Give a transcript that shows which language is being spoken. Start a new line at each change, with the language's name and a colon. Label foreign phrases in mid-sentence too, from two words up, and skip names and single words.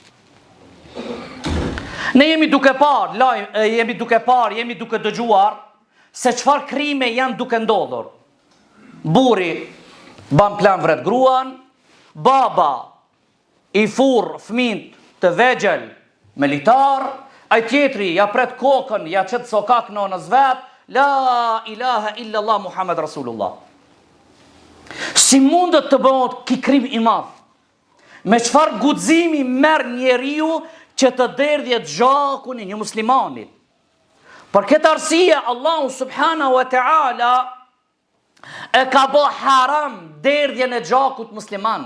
Albanian: Ne jemi duke dëgjuar se çfarë krime janë duke ndodhur. Burri ban plan vret gruan, baba I furr fëmijët të vegjël me litar, ai tjetri ja pret kokën, ja çet sokak nonës vet,
Arabic: لا إله إلا الله محمد رسول الله.
Albanian: Si mundet të bëhet ky krim I madh? Me çfarë guximi merr njeriu që të derdhjet gjakun e një muslimanit? Për këtë arsye Allahu
Arabic: سبحانه وتعالى
Albanian: e ka bë haram derdhjen e gjakut musliman.